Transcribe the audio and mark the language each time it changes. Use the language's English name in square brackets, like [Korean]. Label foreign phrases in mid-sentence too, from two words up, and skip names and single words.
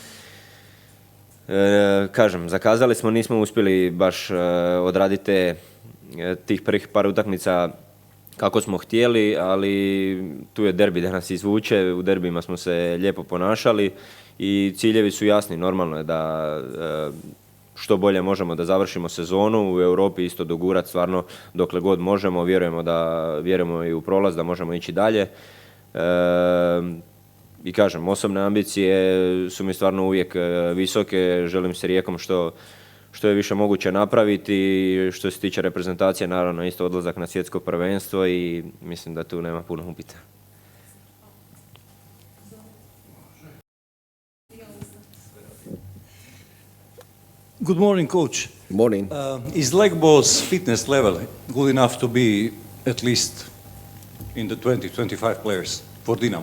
[Croatian] kažem, zakazali smo, nismo uspjeli baš odraditi tih prvih par utakmica kako smo htjeli, ali tu je derbi da nas izvuče, u derbima smo se lijepo ponašali i ciljevi su jasni, normalno je da što bolje možemo da završimo sezonu, u Europi isto dogurati stvarno dokle god možemo, vjerujemo i u prolaz da možemo ići dalje. I kažem, osobne ambicije su mi stvarno uvijek visoke, želim se Rijekom što je više moguće napraviti. Što se tiče reprezentacije, naravno isto odlazak na svjetsko prvenstvo i mislim da tu nema puno upita. [English] Good morning, coach. Morning. Is Legbo's fitness level good enough to be at least in the 20-25 players for Dinamo?